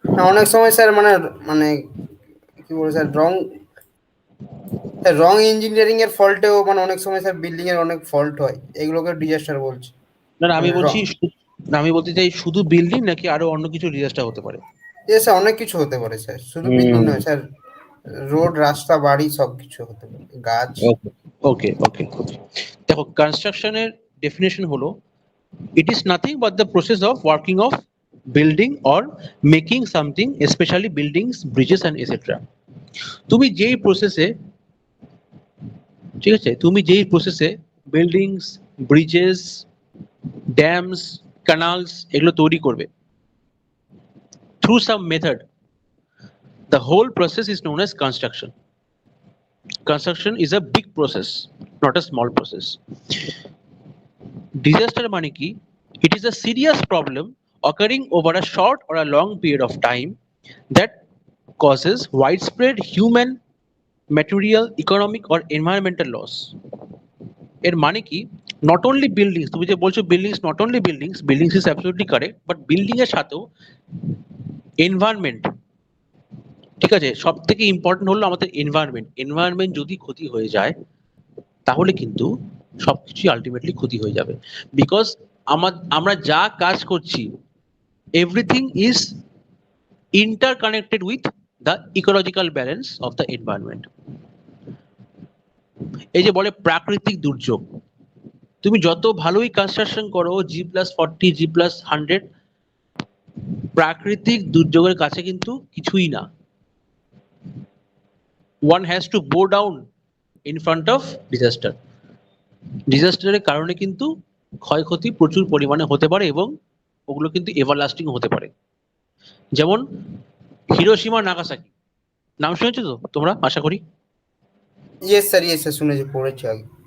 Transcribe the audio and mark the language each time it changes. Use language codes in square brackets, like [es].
[bn] অনেক সময় স্যার মানে মানে কি বলবো স্যার, রং ইঞ্জিনিয়ারিং এর ফল্টেও মানে অনেক সময় স্যার বিল্ডিং এর অনেক ফল্ট হয়, এগুলোকে ডিজাস্টার বলছে। না না, আমি মানে বলছি না, আমি বলতে চাই শুধু বিল্ডিং নাকি আরো অন্য কিছু ডিজাস্টার হতে পারে? স্যার অনেক কিছু হতে পারে স্যার, শুধু বিল্ডিং নয় স্যার, রোড, রাস্তা, বাড়ি সব কিছু হতে পারে, গাছ। [en] Okay okay okay okay. [bn] দেখো, কনস্ট্রাকশনের ডেফিনেশন হলো, [en] it is nothing but the process of working of building or making something, especially buildings, bridges and etc. [bn] তুমি যেই প্রসেসে, ঠিক আছে, তুমি যেই প্রসেসে বিল্ডিংস, ব্রিজেস, ড্যামস, ক্যানালস এগুলো তৈরি করবে [en] through some method, the whole process is known as construction. Construction is a big process, not a small process. [bn] Disaster মানে কি? [en] It is a serious problem occurring over a short or a long period of time that causes widespread human, material, economic or environmental loss. [bn] এর মানে কি? [en] not only buildings, [bn] তুমি যে বলছো [en] buildings, not only buildings, buildings is absolutely correct, but building এর সাথেও environment, [bn] ঠিক আছে, সব থেকে [en] important [bn] হলো আমাদের [en] Environment. [bn] এনভায়রনমেন্ট যদি ক্ষতি হয়ে যায় তাহলে কিন্তু সবকিছু আলটিমেটলি ক্ষতি হয়ে যাবে। [en] because [bn] আমরা যা কাজ করছি, [en] Everything is interconnected with the ecological balance of the environment. [bn] এই যে বলে প্রাকৃতিক দুর্যোগ, তুমি যত ভালোই কনস্ট্রাকশন করো, G+40, G+100, প্রাকৃতিক দুর্যোগের কাছে কিন্তু কিছুই না। [en] one has to bow down in front of disaster. [bn] ডিজাস্টারের কারণে কিন্তু ক্ষয়ক্ষতি প্রচুর পরিমাণে হতে পারে এবং ওগুলো কিন্তু এভারলাস্টিং হতে পারে। যেমন হিরোশিমা, নাগাসাকি, নাম শুনেছো তো তোমরা আশা করি? ইয়েস স্যার শুনেছি, পড়েছি আগে।